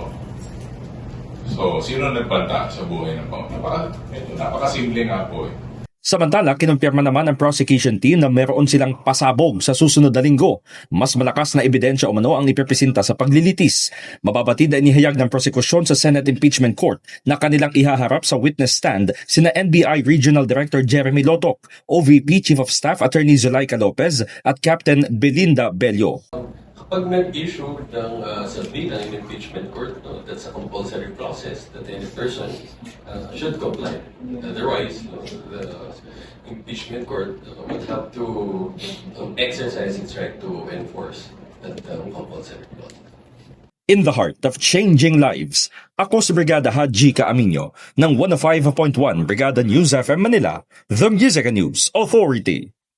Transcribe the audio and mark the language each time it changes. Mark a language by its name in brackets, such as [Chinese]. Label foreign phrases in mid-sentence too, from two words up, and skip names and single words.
[Filipino] So, sino nagbanta sa buhay ng Pangulo? Napakasimple nga po eh. Samantala, kinumpirma naman ng prosecution team na meron silang pasabog sa susunod na linggo. Mas malakas na ebidensya umano ang ipipresenta sa paglilitis. Mababatid na inihayag ng prosekusyon sa Senate Impeachment Court na kanilang ihaharap sa witness stand sina NBI Regional Director Jeremy Lotok, OVP Chief of Staff Attorney Zulaika Lopez at Captain Belinda Bello. Kapag nag-issue ng subpoena [English] in impeachment court, that's a compulsory process that any person should comply. Otherwise, the impeachment court would have to exercise its right to enforce that compulsory clause. In the heart of changing lives, [Filipino] ako si Brigada Haji Caaminyo ng 105.1 Brigada News FM Manila, [English] The Music News Authority.